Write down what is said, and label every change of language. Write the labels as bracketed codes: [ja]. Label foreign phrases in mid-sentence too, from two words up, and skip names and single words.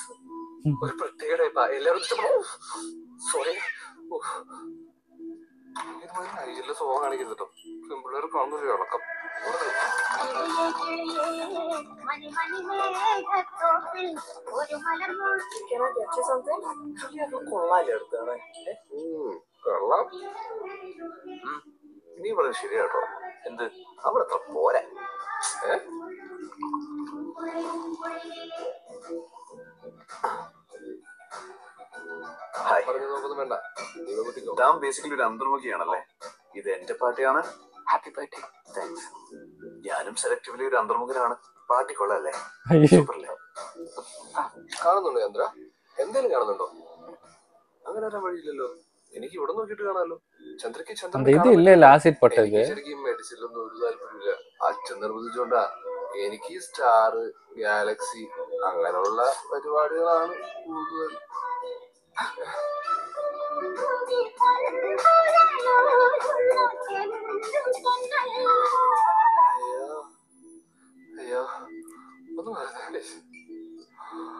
[ml] ഒരു പ്രത്യേക ടൈപ്പാ. എല്ലാവരും സോറി. ഇതുമാതിരി നൈജറിലെ സോങ് കാണിക്കരുത് കേട്ടോ. പെൺപിള്ളേർ കാണുന്നൊരു ഇളക്കം. [en] Can I get you something? [ml] കൊള്ളാല്ലേ അടുത്താണ്? കൊള്ളാം. നീ പറഞ്ഞത് ശരിയാട്ടോ. എന്ത്? അവിടെ അത്ര പോരാ. പറഞ്ഞു നോക്കൊന്നും വേണ്ട. താൻ ബേസിക്കലി ഒരു അന്തർമുഖിയാണല്ലേ? ഇത് എന്റെ പാർട്ടിയാണ്. [en] happy birthday. [ml] താങ്ക്സ്. ഞാനും സെലക്റ്റീവ്ലി ഒരു അന്തർമുഖനാണ്. പാർട്ടി കൊള്ളാല്ലേ? സൂപ്പറല്ലേ? കാണുന്നുണ്ടോ ചന്ദ്ര? എന്തേലും കാണുന്നുണ്ടോ? അങ്ങനെ വരാൻ വഴിയില്ലല്ലോ. എനിക്ക് ഇവിടെ നോക്കിയിട്ട് കാണാമല്ലോ. ചന്ദ്രക്ക് [ta] அந்த இது இல்ல இல்ல ஆசிட் பட்டது. [ml] ശരിക്കും മെഡിസിനിലൊന്നും ഒരു താല്പര്യമില്ല. അച്ഛൻ നിർബന്ധിച്ചോണ്ടാ. എനിക്ക് സ്റ്റാർ, ഗാലക്സി അങ്ങനെയുള്ള പരിപാടികളാണ് കൂടുതൽ. അയ്യോ ഒന്ന് വരുന്നേ.